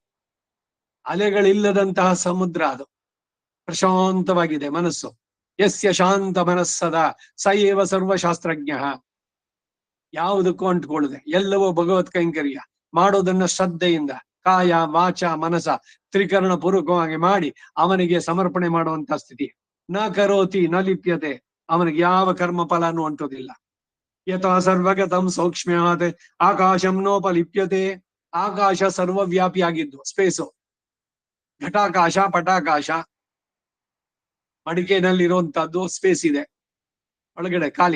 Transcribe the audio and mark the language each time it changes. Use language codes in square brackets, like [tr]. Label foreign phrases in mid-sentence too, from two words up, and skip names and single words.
[kn] ಅಲೆಗಳಿಲ್ಲದಂತಹ ಸಮುದ್ರ ಅದು, ಪ್ರಶಾಂತವಾಗಿದೆ ಮನಸ್ಸು. [sa] ಯಸ್ಯ ಶಾಂತ ಮನಸ್ಸದ ಸ ಏವ ಸರ್ವಶಾಸ್ತ್ರಜ್ಞ. [kn] ಯಾವುದಕ್ಕೂ ಅಂಟ್ಕೊಳ್ಳದೆ ಎಲ್ಲವೂ ಭಗವತ್ ಕೈಂಕರ್ಯ ಮಾಡೋದನ್ನ ಶ್ರದ್ಧೆಯಿಂದ [sa] ಕಾಯ ವಾಚ ಮನಸ [kn] ತ್ರಿಕರಣ ಪೂರ್ವಕವಾಗಿ ಮಾಡಿ ಅವನಿಗೆ ಸಮರ್ಪಣೆ ಮಾಡುವಂತ ಸ್ಥಿತಿ. [sa] ನ ಕರೋತಿ ನ ಲಿಪ್ಯತೆ, [kn] ಅವನಿಗೆ ಯಾವ ಕರ್ಮ ಫಲನೂ ಅಂಟೋದಿಲ್ಲ. [sa] ಯಥಾ ಸರ್ವಗತಂ ಸೌಕ್ಷ್ಮ್ಯಾತ್ ಆಕಾಶಂ ನೋಪಲಿಪ್ಯತೆ. [kn] ಆಕಾಶ ಸರ್ವವ್ಯಾಪಿಯಾಗಿದ್ದು, ಸ್ಪೇಸು, ಘಟಾಕಾಶ ಪಟಾಕಾಶ ಮಡಿಕೆನಲ್ಲಿ ಇರುವಂತಹದ್ದು ಸ್ಪೇಸ್ ಇದೆ ಒಳಗಡೆ ಖಾಲಿ.